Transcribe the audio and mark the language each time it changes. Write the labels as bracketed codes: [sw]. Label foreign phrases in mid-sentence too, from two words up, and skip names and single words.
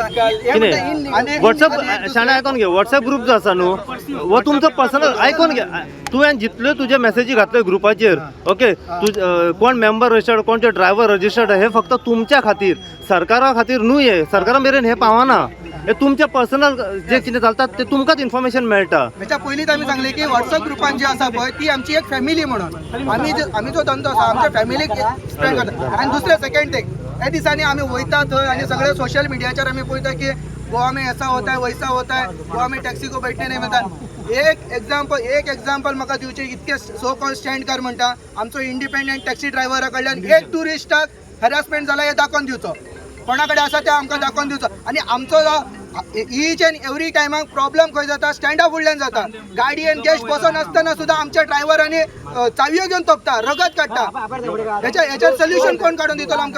[kok] कितें व्हॉट्सअप शाणे आयकोन घे [en] WhatsApp group [kok] जो आसा न्हू हो तुमचो पर्सनल आयकोन घे तुवें जितल्यो तुजे मेसेजी घातल्यो ग्रुपाचेर ओके कोण [en] member registered [kok] कोणचे [en] driver registered [kok] हे फक्त तुमच्या खातीर सरकारा खातीर न्हू हे सरकारा मेरेन हे पावना हे तुमचे पर्सनल जे कितें चलतात ते तुमकांच इन्फॉर्मेशन मेळटा त्याच्या पयलींच आमी सांगले की व्हॉट्सअप ग्रुपान जी आसा पळय ती आमची एक फॅमिली म्हणून आमी जो धंदो आसा आमच्या फॅमिलीक स्पेंड करता आनी दुसरें [en] second thing [kok] ह्या दिसांनी आमी वयता थंय आनी सगळे सोशल मिडियाचेर आमी पळयता की [hi] गोवा में ऐसा होता है वैसा होता है गोवा में टॅक्सी को बैठने नहीं मिलता [kok] एक एग्जाम्पल म्हाका दिवचे इतके [en] so call [kok] स्टँड कर म्हणटा आमचो [en] independent taxi [kok] ड्रायव्हरा कडल्यान एक टुरिस्टाक हॅरासमेंट जाला हे दाखोवन दिवचो कोणा कडेन आसा ते आमकां दाखोवन दिवचो आनी आमचो [en] each and every [kok] टायमाक प्रॉब्लेम खंय जाता स्टँडा फुडल्यान जाता गाडयेन गेस्ट बसून आसतना सुद्धा आमच्या ड्रायव्हरांनी चावयो घेवन तोपता रगत काडटा हेचेर सोल्युशन कोण काडून दितलो आमकां